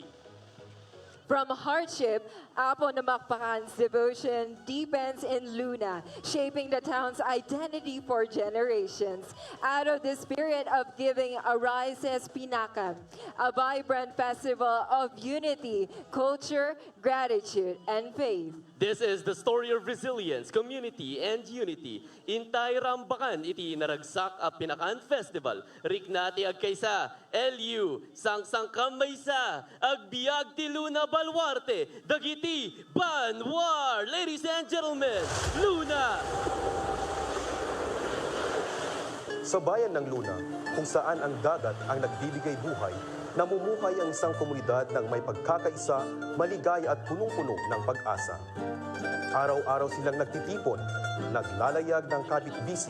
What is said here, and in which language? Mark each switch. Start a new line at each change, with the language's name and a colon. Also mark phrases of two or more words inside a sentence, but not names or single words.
English: From hardship, Apo na Makpakan's devotion deepens in Luna, shaping the town's identity for generations. Out of the spirit of giving arises Pinakan, a vibrant festival of unity, culture, gratitude, and faith. This is the story of resilience, community, and unity.
Iloko: Intay Rambakan iti naragsak a Pinakan Festival. Rikna ti Agkaysa, P.G.L.U, Sang Kamaysa, Agbiag ti Luna Balwarte, Dagiti Banwar.
English: Ladies and gentlemen, Luna!
Filipino: Sa bayan ng Luna, kung saan ang dagat ang nagbibigay buhay, namumuhay ang isang komunidad ng may pagkakaisa, maligaya at punong-puno ng pag-asa. Araw-araw silang nagtitipon, naglalayag ng kapit-bisig.